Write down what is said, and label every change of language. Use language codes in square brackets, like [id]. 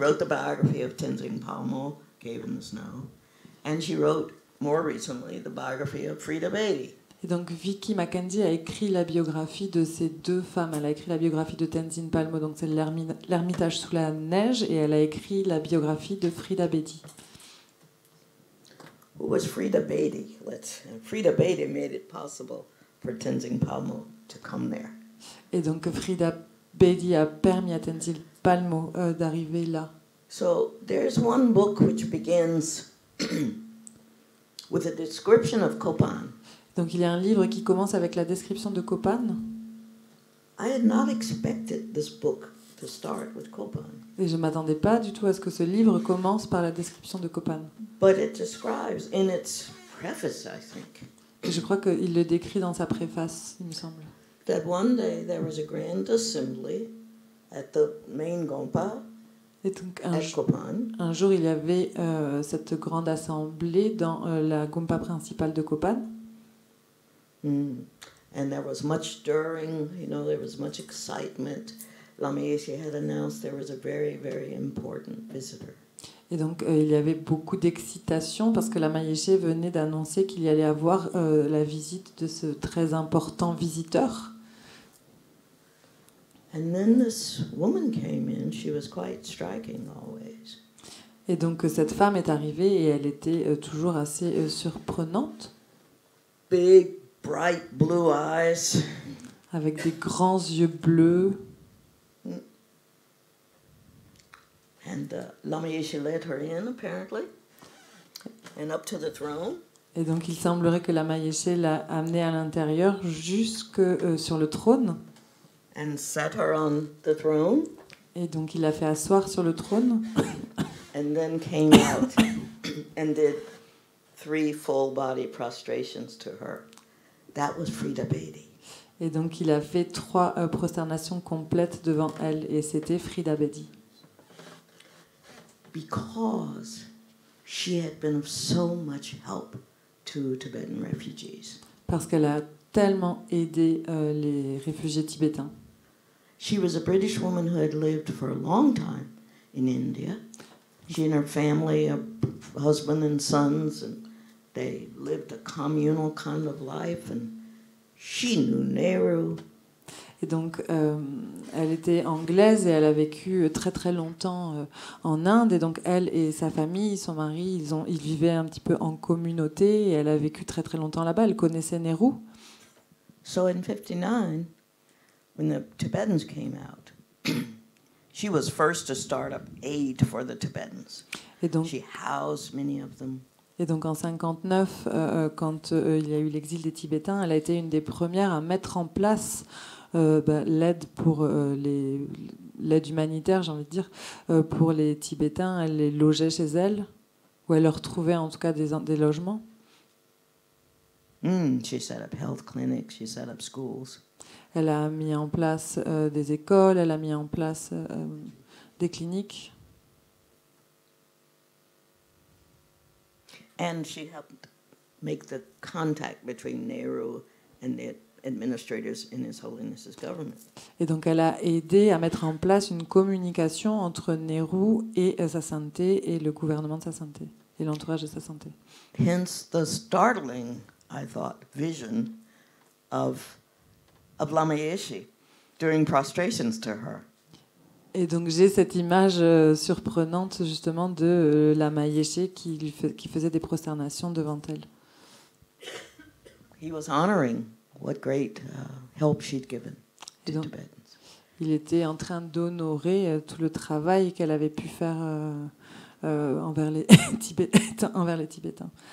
[en] wrote the biography of Tenzing Palmo, Cave in the Snow, and she wrote, more recently, the biography of Frida Beatty. [fr] Vicki McKenzie a écrit la biographie de ces deux femmes. Elle a écrit la biographie de Tenzin Palmo, donc c'est l'Ermitage sous la neige, et elle a écrit la biographie de Frida Beatty. [en] Who was Frida Beatty? Frida Beatty made it possible for Tenzing Palmo to come there. [fr] Et donc Frida Beatty a permis à Tenzin Palmo d'arriver là. [en] So there's one book which begins with a description of Copan. [fr] Donc il y a un livre qui commence avec la description de Copan. [en] I had not expected this book to start with Copan, [fr] Et je ne m'attendais pas du tout à ce que ce livre commence par la description de Copan. [en] but it describes in its preface, I think, [fr] Et je crois qu'il le décrit dans sa préface, il me semble. [en] that one day there was a grand assembly at the main Gompa [fr] Et donc [en] at Copan, [fr] un jour, il y avait cette grande assemblée dans la Gompa principale de Copan. [en] and there was much stirring, there was much excitement. Lama Yeshe had announced there was a very, very important visitor. [fr] Et donc, il y avait beaucoup d'excitation parce que la Mayeshe venait d'annoncer qu'il y allait avoir la visite de ce très important visiteur. [en] And then this woman came in. She was quite striking always. [fr] Et donc, cette femme est arrivée et elle était toujours assez surprenante, [en] Big, bright blue eyes. [fr] avec des grands yeux bleus. [en] And Lama Yeshe led her in, apparently, and up to the throne. [fr] Et donc, il semblerait que la Mayeshe l'a amenée à l'intérieur jusque sur le trône. [en] And sat her on the throne, [fr] Et donc, il l'a fait asseoir sur le trône. [en] and then came out and did 3 full body prostrations to her. That was Frida Beatty. [fr] Et donc, il a fait 3 prosternations complètes devant elle. Et c'était Frida Beatty. [en] Because she had been of so much help to Tibetan refugees. [fr] Parce qu'elle a tellement aidé les réfugiés tibétains. [en] She was a British woman who had lived for a long time in India. She and her family, a husband and sons, and they lived a communal kind of life, and she knew Nehru. [fr] Et donc, elle était anglaise et elle a vécu très très longtemps en Inde. Et donc, elle et sa famille, son mari, ils vivaient un petit peu en communauté et elle a vécu très très longtemps là-bas. Elle connaissait Nehru. [en] So in 59, when the Tibetans came out, she was first to start up aid for the Tibetans. [fr] Et donc, [en] She housed many of them. [fr] et donc en 59, quand il y a eu l'exil des Tibétains, elle a été une des premières à mettre en place l'aide pour l'aide humanitaire, j'ai envie de dire, pour les Tibétains. Elle les logeait chez elle, ou elle leur trouvait en tout cas des logements. [en] She set up health clinics, she set up schools. [fr] Elle a mis en place des écoles, elle a mis en place des cliniques. [en] And she helped make the contact between Nehru and the administrators in His Holiness's government. [fr] Et donc elle a aidé à mettre en place une communication entre Nehru et Sa Sainteté et le gouvernement de Sa Sainteté et l'entourage de Sa Sainteté. [en] Hence the startling, I thought, vision of Lama Yeshe during prostrations to her. [fr] Et donc j'ai cette image surprenante justement de Lama Yeshe qui faisait des prosternations devant elle. [en] He was honoring what great help she'd given to [fr] Donc, [en] Tibetans. [fr] il était en train d'honorer tout le travail qu'elle avait pu faire envers les Tibétains.